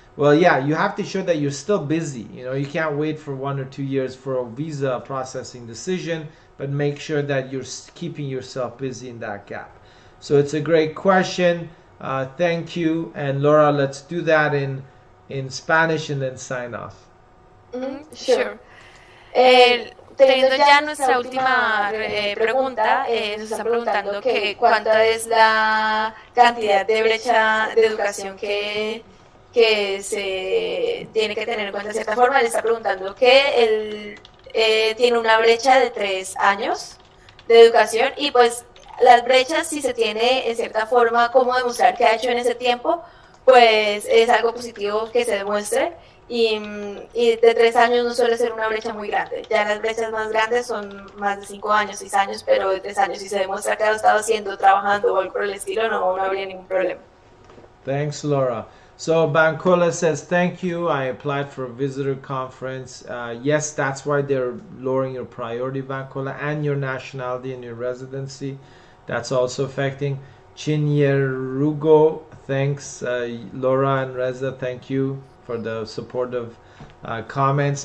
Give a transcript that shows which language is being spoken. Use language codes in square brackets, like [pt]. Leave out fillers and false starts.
[en] Well, yeah, you have to show that you're still busy. You can't wait for 1 or 2 years for a visa processing decision. but make sure that you're keeping yourself busy in that gap. So it's a great question. Thank you. And Laura, let's do that in Spanish and then sign off. Sure. [es] Teniendo ya nuestra última pregunta, nos están preguntando que cuánta es la cantidad de brecha de educación que se tiene que tener en cuenta de cierta forma. Le está preguntando que él tiene una brecha de 3 años de educación y pues las brechas, si se tiene en cierta forma cómo demostrar qué ha hecho en ese tiempo, pues es algo positivo que se demuestre. Y de 3 años no suele ser una brecha muy grande. Ya las brechas más grandes son más de 5 años, 6 años, pero de 3 años si se demuestra que ha estado haciendo, trabajando o algo por el estilo, no habría ningún problema. [en] Thanks, Laura. So Bancola says, thank you. I applied for a visitor conference. Yes, that's why they're lowering your priority, Bancola, and your nationality and your residency. That's also affecting. Chinyerugo, thanks. Laura and Reza, thank you for the supportive comments.